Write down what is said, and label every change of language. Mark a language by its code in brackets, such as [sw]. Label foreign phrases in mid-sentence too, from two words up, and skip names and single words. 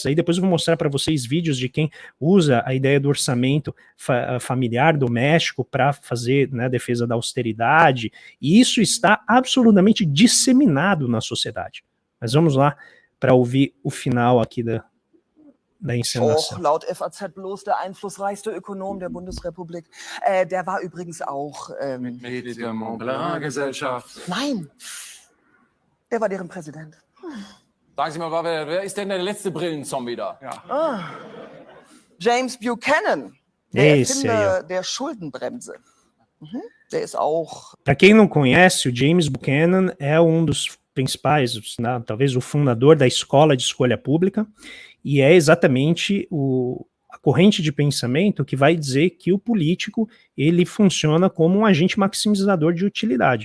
[pt] Aí depois eu vou mostrar para vocês vídeos de quem usa a ideia do orçamento familiar doméstico para fazer, né, defesa da austeridade, e isso está absolutamente disseminado na sociedade. Mas vamos lá para ouvir o final aqui da encenação. [de] Laut FAZ bloß der einflussreichste Ökonom der Bundesrepublik. Der war übrigens auch... Mitglied der Montpellier-Gesellschaft. Nein, der war deren Präsident. Sagen Sie mal, wer ist denn der letzte Brillenzombie da? Ja. James Buchanan, der [pt] Esse aí, ó. [de] Erfinder der Schuldenbremse. Der ist auch... [pt] Para quem não conhece, o James Buchanan é um dos principais, né, talvez o fundador da Escola de Escolha Pública, e é exatamente a corrente de pensamento que vai dizer que o político ele funciona como um agente maximizador de utilidade.